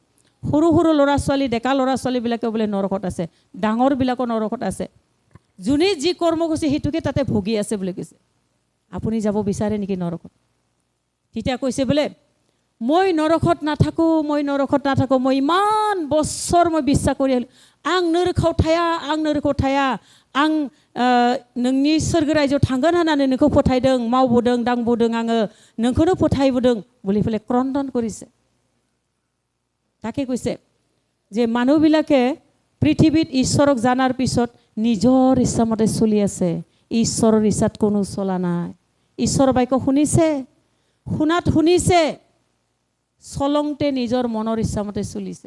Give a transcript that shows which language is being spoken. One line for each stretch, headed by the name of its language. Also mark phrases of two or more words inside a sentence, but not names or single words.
Assamese: সৰু সৰু ল'ৰা ছোৱালী ডেকা ল'ৰা ছোৱালীবিলাকে বোলে নৰকত আছে, ডাঙৰবিলাকো নৰকত আছে। যোনে যি কৰ্ম কৰিছে সেইটোকে তাতে ভুগি আছে বুলি কৈছে। আপুনি যাব বিচাৰে নেকি নৰকত? তেতিয়া কৈছে বোলে মই নৰকত নাথাকোঁ, মই নৰকত নাথাকোঁ, মই ইমান বছৰ মই বিশ্বাস কৰি আহিলোঁ,
Bodo: आं नोरखाव थाया, आं नोरखाव थाया, आं नोंनि सोरगो रायजोआव थांगोन होननानै नोंखौ फोथायदों, मावबोदों, दांबोदों, आङो नोंखौनो फोथायबोदों
Assamese: বুলি পেলাই ক্ৰন্দন কৰিছে। তাকে কৈছে যে মানুহবিলাকে পৃথিৱীত ঈশ্বৰক জানাৰ পিছত নিজৰ ইচ্ছামতে চলি আছে, ঈশ্বৰৰ ইচ্ছাত কোনো চলা নাই। ঈশ্বৰৰ বাক্য শুনিছে, শুনাত শুনিছে, চলংতে নিজৰ মনৰ ইচ্ছামতে চলিছে।